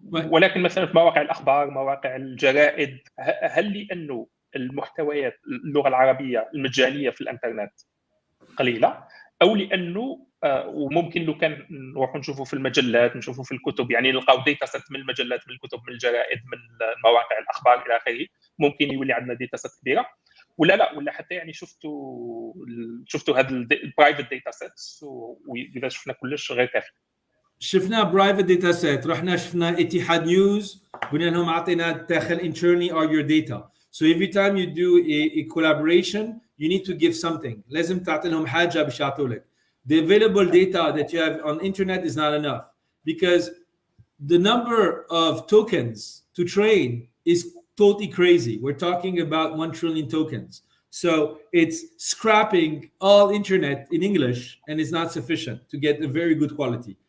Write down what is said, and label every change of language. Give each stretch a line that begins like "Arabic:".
Arabic: ولكن مثلا في مواقع الأخبار، مواقع الجرائد، هل لأنه المحتويات اللغة العربية المجانية في الانترنت قليلة، او لانه وممكن لو كان نروحوا نشوفوا في المجلات، نشوفوا في الكتب، يعني نلقاو ديتا سيت من المجلات، من الكتب، من الجرائد، من مواقع الاخبار الى اخره، ممكن يولي عندنا ديتا سيت كبيره، ولا حتى يعني شفتوا هذا البرايفت ديتا سيتس، واذا شفنا كلش غير كافي. شفنا برايفت داتا سيت، رحنا شفنا اتحاد نيوز، قلنا لهم اعطينا داخل
English: internally are your data. So every time you do a collaboration, you need to give something.
Arabic: لازم تعطي لهم حاجة باش يعطوا لك.
English: The available data that you have on internet is not enough because the number of tokens to train is totally crazy. We're talking about 1 trillion tokens. So it's scrapping all internet in English and it's not sufficient to get a very good quality.